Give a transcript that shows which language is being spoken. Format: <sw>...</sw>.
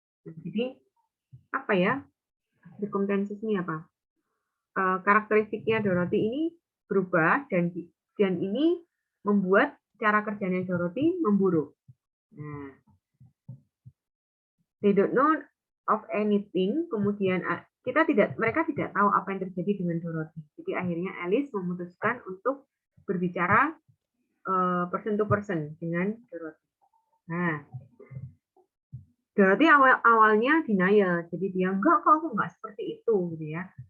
<id>Jadi apa ya? Circumstances-nya apa? Karakteristiknya Dorothy ini berubah dan ini membuat cara kerjanya Dorothy memburuk.</id> <en>Nah, they don't know of anything.</en> <id>Kemudian mereka tidak tahu apa yang terjadi dengan Dorothy. Jadi akhirnya Alice memutuskan untuk berbicara</id> <en>person to person</en> <id>dengan Dorothy. Nah, Dorothy awalnya denial, jadi dia enggak kok, aku enggak seperti itu, gitu ya.</id>